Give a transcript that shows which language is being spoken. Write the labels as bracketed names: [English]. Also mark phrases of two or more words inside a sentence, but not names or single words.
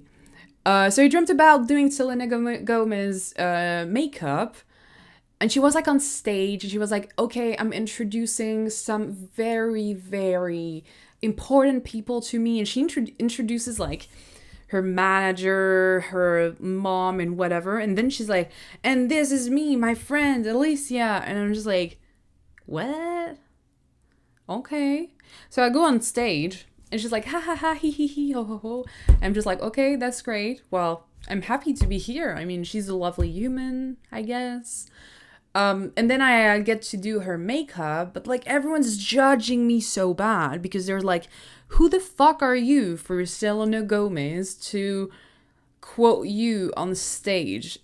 [English] So he dreamt about doing Selena Gomez makeup, And she was like on stage and she was like, okay, I'm introducing some very, very important people to me. And she introduces like her manager, her mom, and whatever. And then she's like, and this is me, my friend, Alicia. And I'm just like, what? Okay. So I go on stage and she's like, ha ha ha, hee hee hee, ho ho ho. I'm just like, okay, that's great. Well, I'm happy to be here. I mean, she's a lovely human, I guess. And then I get to do her makeup, but like everyone's judging me so bad because they're like, who the fuck are you for Selena Gomez to quote you on stage?